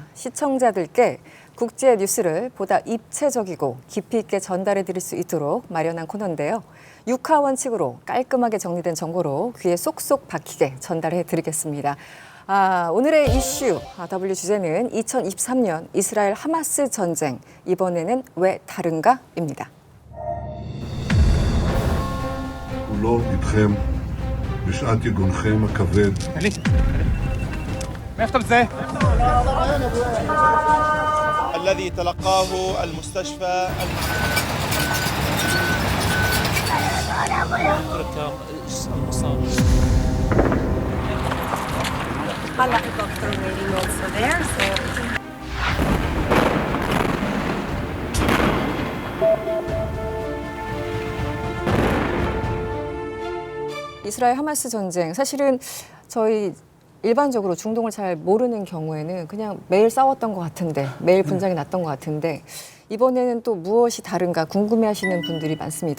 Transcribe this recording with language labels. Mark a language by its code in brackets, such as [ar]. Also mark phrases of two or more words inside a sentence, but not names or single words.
[ko] 시청자들께 국제 뉴스를 보다 입체적이고 깊이 있게 전달해 드릴 수 있도록 마련한 코너인데요. 6화 원칙으로 깔끔하게 정리된 정보로 귀에 쏙쏙 박히게 전달해 드리겠습니다. 오늘의 이슈 W 주제는 2023년 이스라엘 하마스 전쟁, 이번에는 왜 다른가입니다. [he] כולו איתכם בשעת יגונכם הכבד. מאיפה אתה מזהה? [ar] الذي تلقاه المستشفى [en] Helicopter waiting also there, so [ko] 이스라엘 하마스 전쟁, 사실은 저희 일반적으로 중동을 잘 모르는 경우에는 그냥 매일 싸웠던 것 같은데, 매일 분장이 났던 것 같은데, 이번에는 또 무엇이 다른가 궁금해하시는 분들이 많습니다.